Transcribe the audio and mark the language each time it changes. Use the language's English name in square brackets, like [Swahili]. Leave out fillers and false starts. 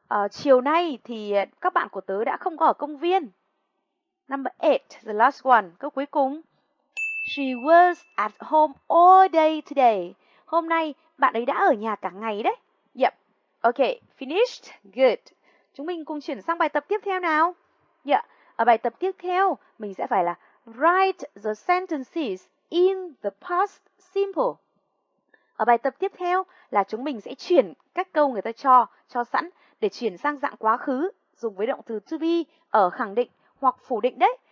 [Vietnamese] Chiều nay thì các bạn của tớ đã không có ở công viên. [English] Number 8, the last one, [Vietnamese] câu cuối cùng. [English] She was at home all day today. [Vietnamese] Hôm nay bạn ấy đã ở nhà cả ngày đấy. [English] Yep. Okay, finished. Good. [Vietnamese] Chúng mình cùng chuyển sang bài tập tiếp theo nào. Yeah. Ở bài tập tiếp theo, mình sẽ phải là [English] write the sentences in the past simple. [Vietnamese] Ở bài tập tiếp theo là chúng mình sẽ chuyển các câu người ta cho sẵn để chuyển sang dạng quá khứ, dùng với động từ to be ở khẳng định hoặc phủ định đấy.